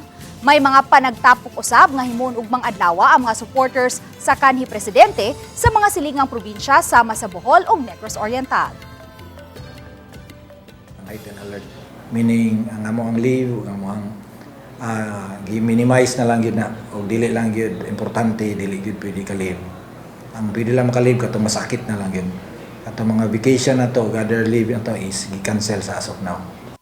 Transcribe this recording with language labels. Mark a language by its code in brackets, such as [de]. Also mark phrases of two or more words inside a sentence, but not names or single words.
[ceb] May mga panagtapok usab nga himoon ugmang adlaw ang mga supporters sa kanhi presidente sa mga silingang probinsya sama sa Bohol ug Negros Oriental. [en] Heightened alert, [ceb] meaning ang among leave ug among gi-minimize na lang gyud na o dili lang gyud importante, dili gyud pwede ka-leave. Ang pwede lang maka-leave kato masakit na lang gyud. Ato mga vacation na to, gather leave na to is gi-cancel sa [en] as of now.